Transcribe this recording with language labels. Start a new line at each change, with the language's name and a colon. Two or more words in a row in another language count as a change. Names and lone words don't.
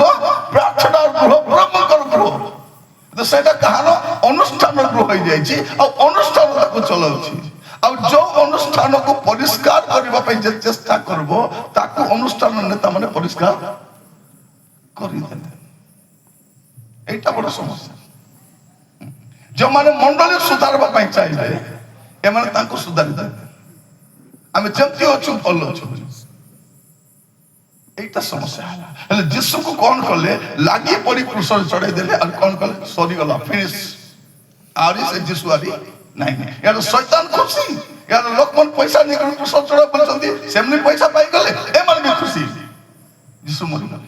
Odia: ପ୍ରାର୍ଥନାର ଗୃହ, ପ୍ରଭୁଙ୍କର ଗୃହ। ସେଟା କାହାର? ଅନୁଷ୍ଠାନ ଗୃହ ହେଇଯାଇଛି, ଆଉ ଅନୁଷ୍ଠାନ ତାକୁ ଚଲାଉଛି। ଆଉ ଯୋଉ ଅନୁଷ୍ଠାନକୁ ପରିଷ୍କାର କରିବା ପାଇଁ ଯେ ଚେଷ୍ଟା କରିବ, ତାକୁ ଅନୁଷ୍ଠାନ ନେତା ମାନେ ପରିଷ୍କାର କରିଦେଲେ। ଏଇଟା ବଡ଼ ସମସ୍ୟା। ଯେଉଁମାନେ ମଣ୍ଡଳୀ ସୁଧାରିବା ପାଇଁ ଚାହିଁବେ, ଏମାନେ ତାଙ୍କୁ ସୁଧାରି ଦେବେ। ଆମେ ଯେମିତି ଅଛୁ ଭଲ ଅଛୁ, ଏଇଟା ସମସ୍ୟା ହେଲା। ହେଲେ ଯୀଶୁକୁ କଣ କଲେ? ଲାଗି ପଡି କ୍ରୁଶରେ ଚଢେଇ ଦେଲେ। ଆଉ କଣ କଲେ? ସରିଗଲା, ଫିନିଶ। ଆହୁରି ସେ ଯୀଶୁ ଆରି ନାଇଁ। ୟାର ଶୈତାନ ଖୁସି, ୟାର ଲୋକମାନେ ପଇସା ନେଇକି କ୍ରୁଶରେ ଚଢେଇ ବୋଲୁଛନ୍ତି, ସେମିତି ପଇସା ପାଇଗଲେ, ଏମାନେ ବି ଖୁସି।